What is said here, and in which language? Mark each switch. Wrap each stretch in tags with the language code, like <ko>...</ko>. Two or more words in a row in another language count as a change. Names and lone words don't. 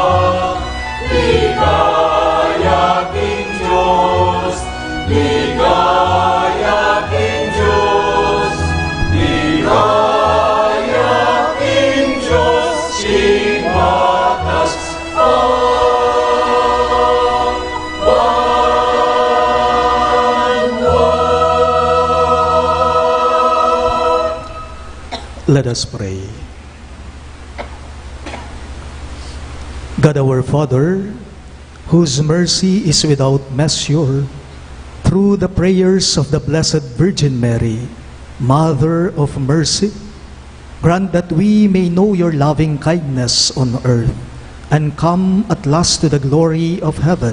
<pam>Ligaya King Diyos, ligaya King Diyos, ligaya King Diyos, King matasahan.</pam> <en>Let us pray. God our Father, whose mercy is without measure, through the prayers of the Blessed Virgin Mary, Mother of Mercy, grant that we may know your loving kindness on earth and come at last to the glory of heaven.</en>